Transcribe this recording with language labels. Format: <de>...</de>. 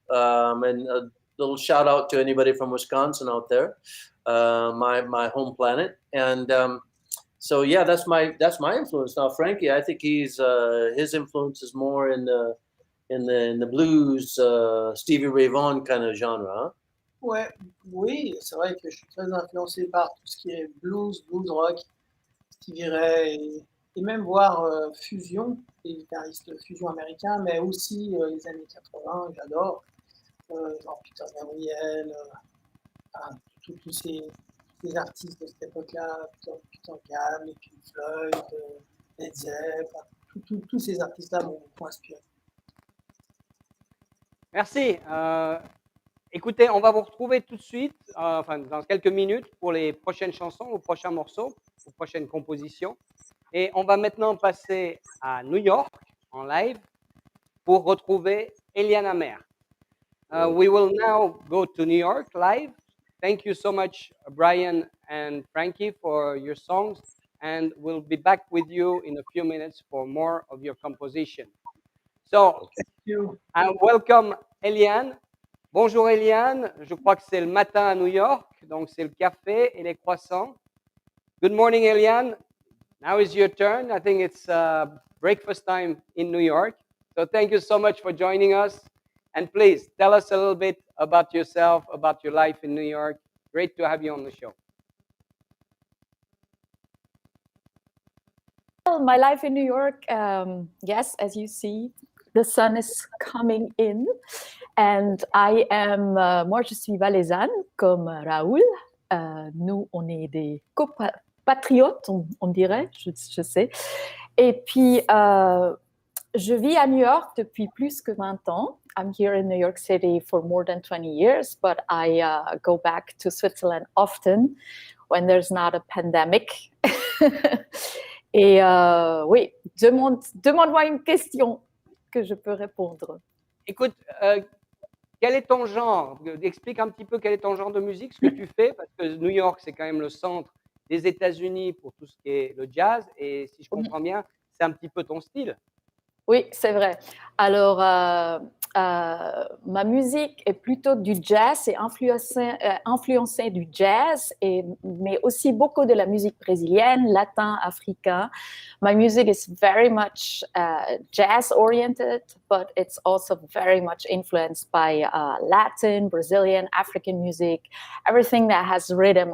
<en>And a little shout out to anybody from Wisconsin out there, my home planet, and. So yeah, that's my influence. Now Frankie, I think his influence is more in the blues, Stevie Ray Vaughan kind of genre.</en> <fr>Hein? Ouais, oui, c'est vrai que je suis très influencé par tout ce qui est blues rock, Stevie Ray, et même voir fusion, les guitaristes fusion américains, mais aussi les années 80, j'adore, genre Peter Gabriel, tous ces artistes de cette époque-là, Peter Gabriel, et Pink Floyd, Led Zeppelin, tous ces artistes-là m'ont beaucoup inspiré. Merci. Écoutez, on va vous retrouver tout de suite, dans quelques minutes, pour les prochaines chansons, aux prochains morceaux, aux prochaines compositions. Et on va maintenant passer à New York, en live, pour retrouver Eliana Mer.</fr> <en>We will now go to New York live. Thank you so much, Brian and Frankie, for your songs. and we'll be back with you in a few minutes for more of your composition. So, I welcome Eliane.</en> <fr>Bonjour Eliane, je crois que c'est le matin à New York, donc c'est le café et les croissants.</fr> <en>Good morning Eliane, now is your turn. I think it's breakfast time in New York. So thank you so much for joining us. And please tell us a little bit about yourself, about your life in New York. Great to have you on the show. Well, my life in New York, yes, as you see, the sun is coming in. And I am,</en> <fr>moi je suis valaisanne comme Raoul. Nous, on est des compatriotes, on dirait, je sais. Et puis, je vis à New York depuis plus que 20 ans.</fr> <en>I'm here in New York City for more than 20 years, but I go back to Switzerland often when there's not a pandemic.</en> <fr>Et oui, demande-moi une question que je peux répondre. Écoute, quel est ton genre? Explique un petit peu quel est ton genre de musique, ce que tu fais, parce que New York, c'est quand même le centre des États-Unis pour tout ce qui est le jazz, et si je comprends bien, c'est un petit peu ton style. Oui, c'est vrai. Alors, ma musique est plutôt du jazz et influencée du jazz, mais aussi beaucoup de la musique brésilienne, latin, africain.</fr> <en>My music is very much jazz-oriented, but it's also very much influenced by Latin, Brazilian, African music, everything that has rhythm.</en>